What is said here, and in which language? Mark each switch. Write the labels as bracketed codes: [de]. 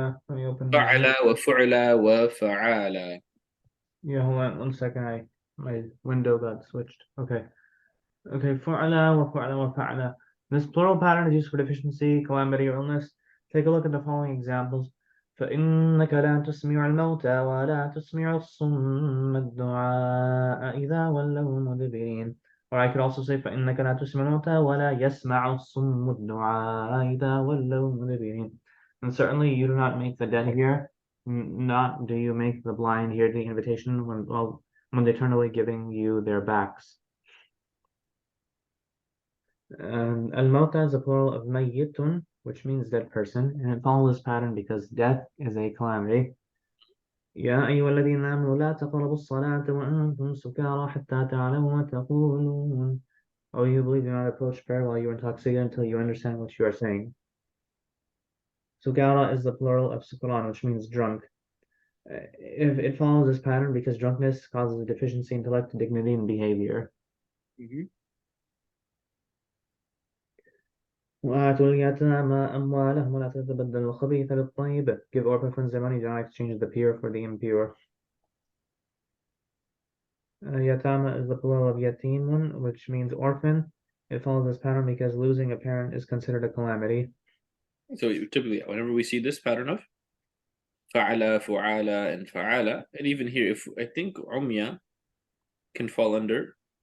[en] Let me open. [ar] فعل وفعل وفعال. [en] Yeah, hold on 1 second. My window got switched. Okay. [ar] فعل وفعل وفعل. [en] This plural pattern is used for deficiency, calamity, or illness. Take a look at the following examples. [ar] فإنك لا تسمع الموتى ولا تسمع الصم الدعاء إذا ولوا مدبرين. [en] Or I could also say [ar] فإنك لا تسمع الموتى ولا يسمع الصم الدعاء إذا ولوا مدبرين. [en] And certainly you do not make the dead hear, not do you make the blind hear the invitation when they turn away giving you their backs. Al-Mauta is a plural of mayyitun, which means dead person, and it follows this pattern because death is a calamity. [ar] يا أيها الذين آمنوا لا تقربوا الصلاة وأنتم سكارى حتى تعلموا ما تقولون. [en] Oh, you believe, do not approach prayer while you are intoxicated until you understand what you are saying. Sukara is the plural of sukran, which means drunk. If it follows this pattern because drunkenness causes a deficiency in intellect, dignity, and behavior. [ar] وآتوا اليتامى أموالهم ولا تتبدلوا الخبيث بالطيب. [en] Give orphans their money, do not exchange the pure for the impure. Yatama is the plural of yatimun, which means orphan. It follows this pattern because losing a parent is considered a calamity. So typically, whenever we see this pattern of fa'ala, fu'ala, and fa'ala, and even here, if I think umya can fall under.